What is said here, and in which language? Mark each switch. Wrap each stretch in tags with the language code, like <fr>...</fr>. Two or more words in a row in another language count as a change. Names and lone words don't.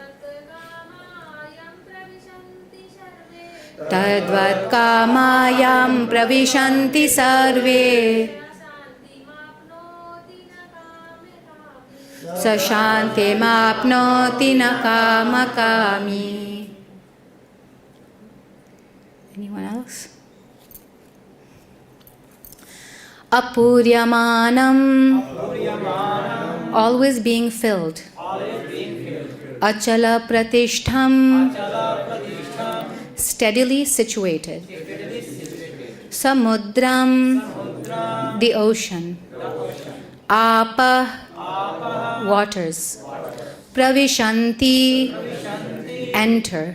<sa>तद्वत् कामायं प्रविशन्ति सर्वे शान्तिमाप्नोति न कामकामी.</sa> <en>Anyone else? Āpūryamāṇam, always being filled.</en> <sa>अचलप्रतिष्ठं,</sa> <en>steadily situated. Samudram, the ocean. Āpaḥ, waters. Praviśanti, enter.</en>